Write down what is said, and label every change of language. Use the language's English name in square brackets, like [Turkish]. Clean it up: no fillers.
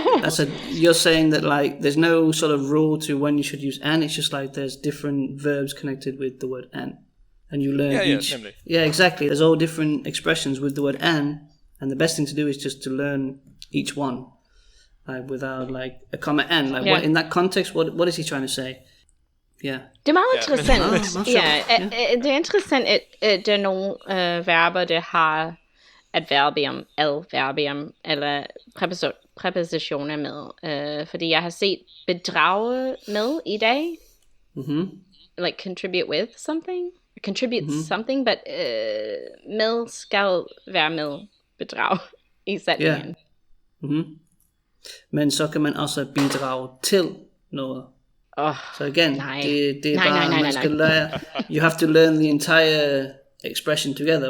[English] So you're saying that like there's no sort of rule to when you should use an, it's just like there's different verbs connected with the word an. And you learn each. Yeah, exactly. There's all different expressions with the word and the best thing to do is just to learn each one, like without like a comma and like what in that context. What is he trying to say? [Danish] Ja. Det er meget interessant. Meget Det er interessant, at der er nogle verber, der har adverbium, adverbium, eller præpositioner med. Fordi jeg har set bedrage med i dag. [English] Like contribute with something. Contribute something, but [Danish] med skal være med bedrag i sætningen. Men så kan man også bidrage til noget. Så igen, det er bare, man skal lære, [English] you have to learn the entire expression together.